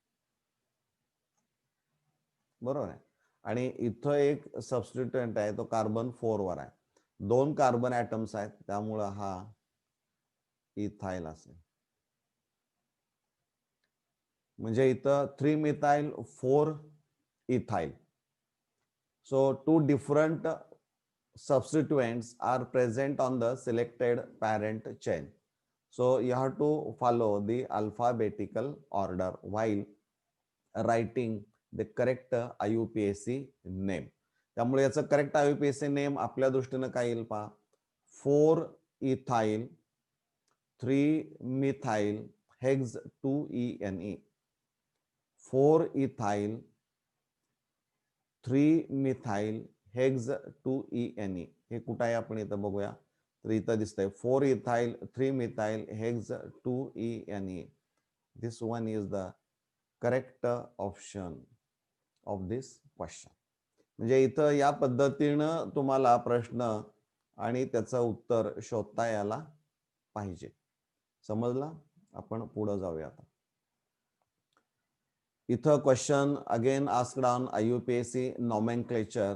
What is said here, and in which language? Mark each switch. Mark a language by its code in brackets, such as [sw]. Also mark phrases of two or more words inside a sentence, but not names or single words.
[mr] बरोबर आहे. आणि इथं एक सबस्टिट्युएंट आहे तो कार्बन 4 वर आहे. 2 [en] carbon atoms [mr] आहेत त्यामुळं हा इथाइल असेल. म्हणजे इथं [en] 3-methyl 4-ethyl. So 2 different substituents are present on the selected parent chain. So you have to follow the alphabetical order while writing the correct IUPAC name. [mr] त्यामुळे याचं [en] correct IUPAC name [mr] आपल्या दृष्टीनं काय येईल पहा, [en] 4-ethyl 3-methyl hex 2-ene, 4-ethyl 3-methyl hex 2-ene. [mr] हे कुठं आहे आपण इथं बघूया. तर इथं दिसतंय [en] 4-ethyl 3-methyl hex 2-ene. This one is the correct option of this question. [mr] म्हणजे इथं या पद्धतीनं तुम्हाला प्रश्न आणि त्याचं उत्तर शोधता यायला पाहिजे. समजलं? आपण पुढे जाऊया आता. [en] इथं question again asked on IUPAC nomenclature.